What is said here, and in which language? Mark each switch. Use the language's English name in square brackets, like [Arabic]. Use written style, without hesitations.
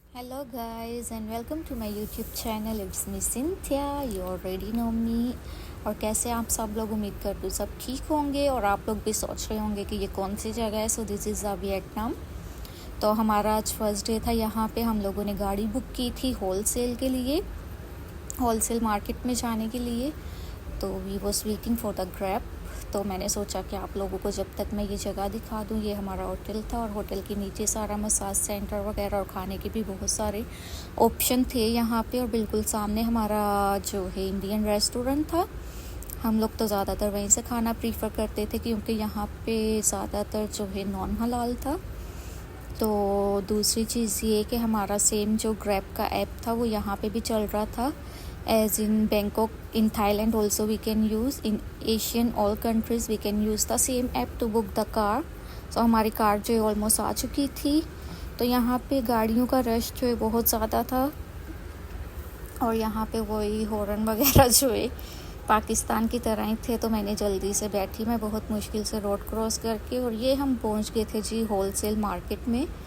[English] Hello guys and welcome to my YouTube channel. It's me Cynthia. You already know me. [Hindi] और कैसे आप सब लोग, उम्मीद करती हूँ सब ठीक होंगे और आप लोग भी सोच रहे होंगे कि ये कौन सी जगह है. [English] So this is Vietnam. [Hindi] तो हमारा आज फर्स्ट डे था यहाँ पे. हम लोगों ने गाड़ी बुक की थी होलसेल के लिए, होलसेल मार्केट में जाने के लिए. तो [English] We was waiting for the Grab. [Hindi] तो मैंने सोचा कि आप लोगों को जब तक मैं ये जगह दिखा दूँ. ये हमारा होटल था और होटल के नीचे सारा मसाज सेंटर वगैरह और खाने के भी बहुत सारे ऑप्शन थे यहाँ पे. और बिल्कुल सामने हमारा जो है इंडियन रेस्टोरेंट था. हम लोग तो ज़्यादातर वहीं से खाना प्रीफर करते थे क्योंकि यहाँ पे ज़्यादातर जो है नॉन हलाल था. तो दूसरी चीज़ ये कि हमारा सेम जो ग्रैब का ऐप था वो यहाँ पे भी चल रहा था. [English] As in Bangkok, in Thailand also we can use, in Asian all countries we can use the same app to book the car. [Hindi] So हमारी कार जो है ऑलमोस्ट आ चुकी थी. तो यहाँ पे गाड़ियों का रश जो है बहुत ज़्यादा था और यहाँ पे वही हॉर्न वगैरह जो है पाकिस्तान की तरह ही थे. तो मैंने जल्दी से बैठी, मैं बहुत मुश्किल से रोड क्रॉस करके, और ये हम पहुँच गए थे जी होलसेल मार्केट में.